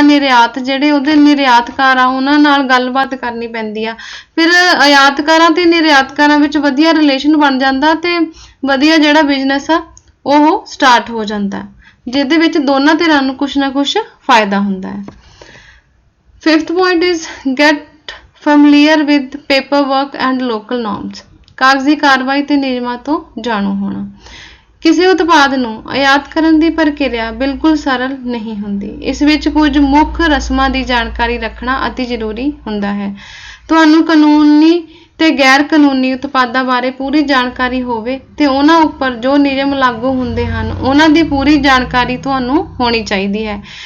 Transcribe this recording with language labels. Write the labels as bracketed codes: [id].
[pa] ਨਿਰਯਾਤ ਜਿਹੜੇ ਉਹਦੇ ਨਿਰਯਾਤਕਾਰ ਆ ਉਹਨਾਂ ਨਾਲ ਗੱਲਬਾਤ ਕਰਨੀ ਪੈਂਦੀ ਆ। ਫਿਰ ਆਯਾਤਕਾਰਾਂ ਤੇ ਨਿਰਯਾਤਕਾਰਾਂ ਵਿੱਚ ਵਧੀਆ ਰਿਲੇਸ਼ਨ ਬਣ ਜਾਂਦਾ ਤੇ ਵਧੀਆ ਜਿਹੜਾ ਬਿਜ਼ਨਸ ਆ ਉਹ ਸਟਾਰਟ ਹੋ ਜਾਂਦਾ, ਜਿਹਦੇ ਵਿੱਚ ਦੋਨਾਂ ਧਿਰਾਂ ਨੂੰ ਕੁਛ ਨਾ ਕੁਛ ਫਾਇਦਾ ਹੁੰਦਾ ਹੈ। [en] 5th point is get familiar with paperwork and local norms। [pa] ਕਾਗਜ਼ੀ ਕਾਰਵਾਈ ਤੇ ਨਿਯਮਾਂ ਤੋਂ ਜਾਣੂ ਹੋਣਾ। ਕਿਸੇ ਉਤਪਾਦ ਨੂੰ ਆਯਾਤ ਕਰਨ ਦੀ ਪ੍ਰਕਿਰਿਆ ਬਿਲਕੁਲ ਸਰਲ ਨਹੀਂ ਹੁੰਦੀ। ਇਸ ਵਿੱਚ ਕੁਝ ਮੁੱਖ ਰਸਮਾਂ ਦੀ ਜਾਣਕਾਰੀ ਰੱਖਣਾ ਅਤੀ ਜ਼ਰੂਰੀ ਹੁੰਦਾ ਹੈ। ਤੁਹਾਨੂੰ ਕਾਨੂੰਨੀ ਤੇ ਗੈਰ ਕਾਨੂੰਨੀ ਉਤਪਾਦਾਂ ਬਾਰੇ ਪੂਰੀ ਜਾਣਕਾਰੀ ਹੋਵੇ ਤੇ ਉਹਨਾਂ ਉੱਪਰ ਜੋ ਨਿਯਮ ਲਾਗੂ ਹੁੰਦੇ ਹਨ ਉਹਨਾਂ ਦੀ ਪੂਰੀ ਜਾਣਕਾਰੀ ਤੁਹਾਨੂੰ ਹੋਣੀ ਚਾਹੀਦੀ ਹੈ।